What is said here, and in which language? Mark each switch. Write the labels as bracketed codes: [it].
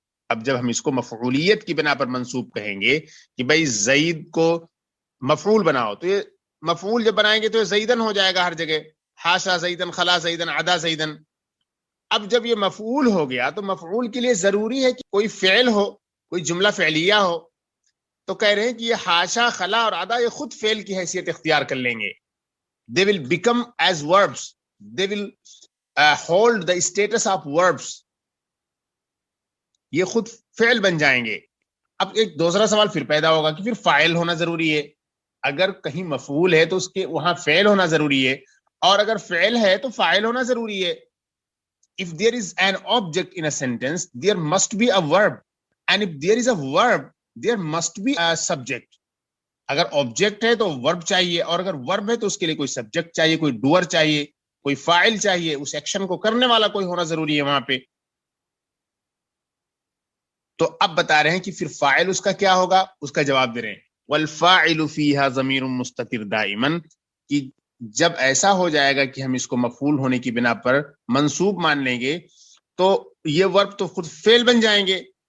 [ur] اب جب ہم اس کو مفعولیت کی بنا پر منصوب کہیں گے کہ بھائی زید کو مفعول بناؤ، تو یہ مفعول جب بنائیں گے تو یہ زیدن ہو جائے گا ہر جگہ، حاشا زیدن، خلا زیدن، عدا زیدن. اب جب یہ مفعول ہو گیا تو مفعول کے لیے ضروری ہے کہ کوئی فعل ہو، کوئی جملہ فعلیہ ہو. تو کہہ رہے ہیں کہ یہ حاشا، خلا اور عدا یہ خود فعل کی حیثیت اختیار کر لیں گے. [en] They will become as verbs. They will hold the status of verbs. [ur] یہ خود فعل بن جائیں گے. اب ایک دوسرا سوال پھر پیدا ہوگا کہ پھر فاعل ہونا ضروری ہے. اگر کہیں مفعول ہے تو اس کے وہاں فعل ہونا ضروری ہے، اور اگر فعل ہے تو فاعل ہونا ضروری ہے. [en] If there is an object in a sentence, there must be a verb. And if there is a verb, there must be a subject. [ur] اگر آبجیکٹ ہے تو ورب چاہیے، اور اگر ورب ہے تو اس کے لیے کوئی سبجیکٹ چاہیے، کوئی ڈوئر چاہیے، کوئی فاعل چاہیے، اس ایکشن کو کرنے والا کوئی ہونا ضروری ہے وہاں پہ. تو اب بتا رہے ہیں کہ پھر فاعل اس کا کیا ہوگا، اس کا جواب دے رہے ہیں [ar] والفاعل فیہا ضمیر مستتر دائما، [ur] کہ جب ایسا ہو جائے گا کہ ہم اس کو مفعول ہونے کی بنا پر منصوب مان لیں گے تو یہ ورب تو خود فعل بن جائیں گے.